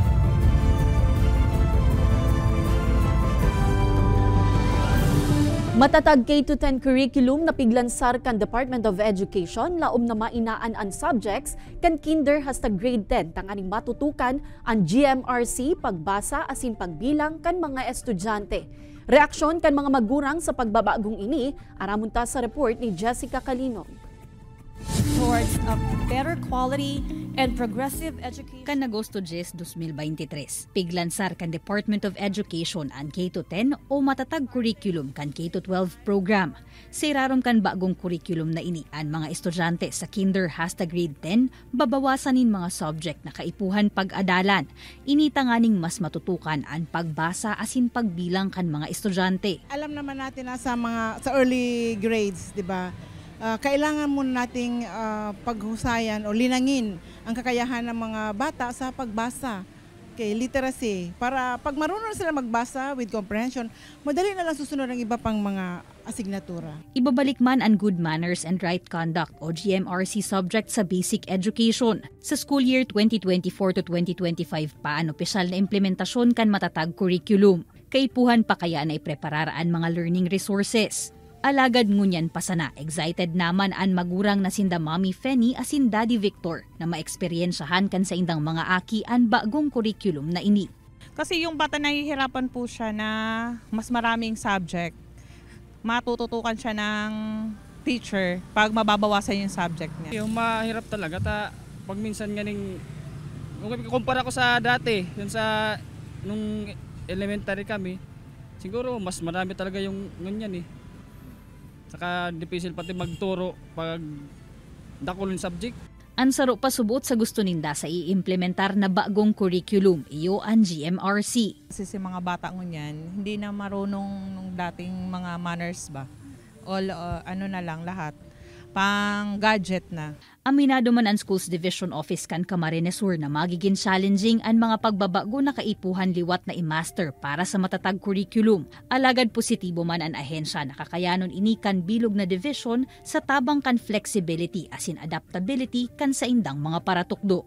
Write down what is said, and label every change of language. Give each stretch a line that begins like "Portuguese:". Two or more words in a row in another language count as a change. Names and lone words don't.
Bikol: Matatag K-10 curriculum na piglansar kan Department of Education laom na mainaan ang subjects kan kinder hasta grade 10 tanganing matutukan ang GMRC pagbasa asin pagbilang kan mga estudyante. Reaksyon kan mga magurang sa pagbabagong ini aramunta sa report ni Jessica Calinog.
English: Towards a better quality and progressive education.
Bikol: Kan Agosto 10, 2023, piglansar kan Department of Education ang K-10 o matatag curriculum kan K-12 program. Siraron kan bagong curriculum na ini ang mga estudyante sa kinder hasta grade 10 babawasanin mga subject na kaipuhan pag-adalan. Initanganing mas matutukan ang pagbasa asin pagbilang kan mga estudyante.
Filipino: Alam naman natin na sa
English: early grades,
Filipino: 'di ba? Kailangan muna nating paghusayan o linangin ang kakayahan ng mga bata sa pagbasa, literacy. Para pag marunong sila magbasa
English: with comprehension,
Filipino: madali na lang susunod ang iba pang mga asignatura.
Bikol: Ibabalik man ang Good Manners and Right Conduct o GMRC subject sa basic education. Sa
English: school year
Bikol: 2024 to 2025 pa ang opisyal na implementasyon kan matatag curriculum. Kaipuhan pa kaya na iprepararaan mga
English: learning resources.
Bikol: Alagad ngunyan pasana, excited naman ang magurang na sinda Mommy Fenny asin Daddy Victor na maeksperiensyahan kan sa indang mga aki ang bagong curriculum na ini.
Filipino: Kasi yung bata nahihirapan po siya na mas maraming subject. Matututukan siya ng teacher pag mababawasan yung subject niya. Yung mahirap talaga pag minsan ganing kumpara ko sa dati, yun sa nung elementary kami, siguro mas marami talaga yung ngunyan eh.
Bikol: Saka difficult pati magturo pag dakulong subject. Ansaro pa subot sa gusto ninda sa i-implementar na bagong curriculum, iyo ang GMRC.
Filipino: Kasi si mga bata ngunyan, hindi na marunong nung dating mga manners ba? All na lang lahat. Pang gadget na.
Bikol: Aminado man ang Schools Division Office kan Camarines Sur na magiging challenging ang mga pagbabago na kaipuhan liwat na i-master para sa matatag curriculum. Alagad positibo man ang ahensya na kakayanon ini kan bilog na division sa tabang kan flexibility asin adaptability kan sa indang mga paratukdo.